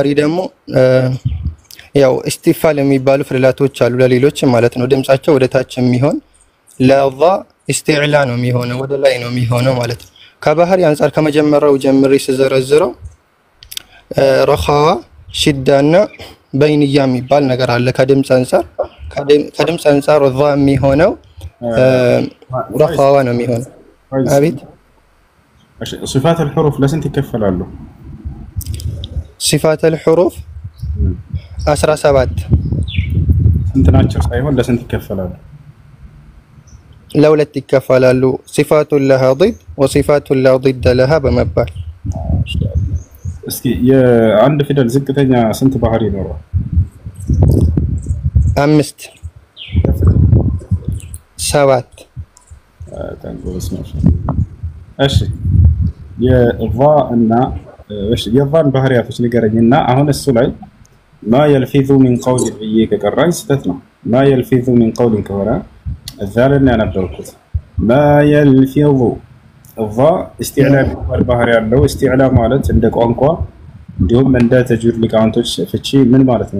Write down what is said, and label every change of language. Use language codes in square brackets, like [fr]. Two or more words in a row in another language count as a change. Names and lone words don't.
[am] ደግሞ ያው ኢስቲፋል የሚባሉ ፊደላቶች አሉ ለሌሎች ማለት ነው። ድምጻቸው ወደ ታች የሚሆን ለዛ ኢስቲዕላ ነው የሚሆነው፣ ወደ ላይ ነው የሚሆነው ማለት ነው። ከባህሪ አንፃር ከመጀመሪያው ጀምሬ ስዘረዝረው ረኻዋ፣ ሽዳና በይንያ የሚባል ነገር አለ። ከድምጽ አንፃር ዛ የሚሆነው ረኻዋ ነው የሚሆነው። አቤት እሺ [ar] صفات الحروف [am] ለስንት ይከፈላሉ? [ar] صفات الحروف 17 [am] ስንት ናቸው ሳይሆን ለስንት ይከፈላሉ? ለሁለት ይከፈላሉ። [ar] صفات لها ضد وصفات لا ضد لها [am] በመባል። እስኪ የአንድ ፊደል ዝቅተኛ ስንት ባህሪ ይኖረዋል? 5 7 ታንጎስ ነው። እሺ የዛ እና የዛን ባህሪያቶች ንገረኝና አሁን እሱ ላይ [ar] ما يلفظ من قول [am] ብዬ ከቀራኝ ስተት ነው። [ar] ما يلفظ من قول [am] ከሆነ እዛ ላይ ያነበርኩት [ar] ما يلفظ [am] እዛ ኢስቲዕላ የሚባል ባህሪ ያለው ኢስቲዕላ ማለት እንደ ቋንቋ እንዲሁም እንደ ተጅዊድ ሊቃውንቶች ፍቺ ምን ማለት ነው?